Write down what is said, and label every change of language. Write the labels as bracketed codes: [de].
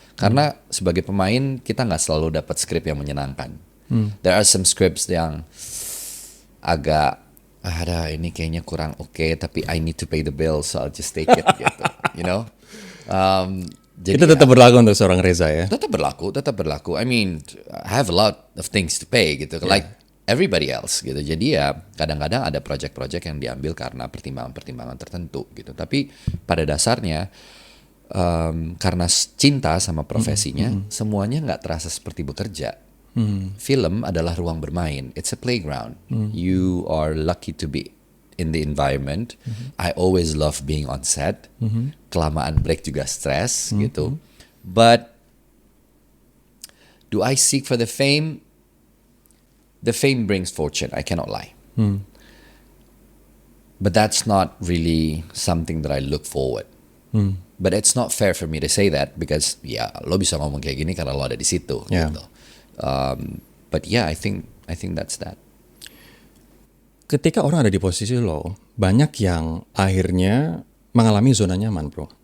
[id] Karena sebagai pemain kita nggak selalu dapat skrip yang menyenangkan. [en] There are some scripts [id] yang agak ini kayaknya kurang oke, tapi [en] I need to pay the bill, so I'll just take it gitu. You know? Jadi [id] Itu tetap berlaku untuk seorang Reza ya? tetap berlaku. [en] I mean, I have a lot of things to pay gitu, like everybody else gitu. [id] Jadi ya kadang-kadang ada project-project yang diambil karena pertimbangan-pertimbangan tertentu gitu. Tapi pada dasarnya karena cinta sama profesinya, semuanya nggak terasa seperti bekerja. Film adalah ruang bermain. [en] It's a playground. You are lucky to be in the environment. I always love being on set. [id] Kelamaan break juga stress gitu. [en] But do I seek for the fame? The fame brings fortune. I cannot lie. But that's not really something that I look forward. But it's not fair for me to say that because [id] lo bisa ngomong kayak gini karena lo ada di situ. [en] Yeah. [id] Gitu. [en] But yeah, I think that's that. [id] Ketika orang ada di posisi lo, banyak yang akhirnya mengalami zona nyaman, bro.